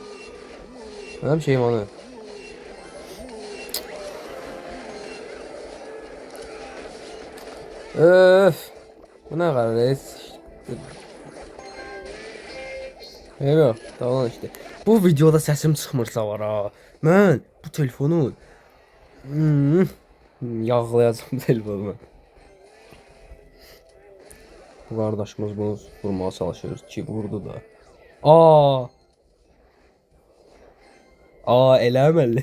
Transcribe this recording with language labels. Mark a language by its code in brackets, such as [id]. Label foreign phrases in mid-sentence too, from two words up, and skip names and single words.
[az] Mənim şeyim onu. Öf. [tr] Bu ne qararız? Eyvah, tamam işte. [az] Bu videoda sesim çıxmırsa var ha. Mən bu telefonu yağlayacağım telefonumu. Bu qardaşımız bunu vurmağa çalışır ki vurdu da. Elə əməlli.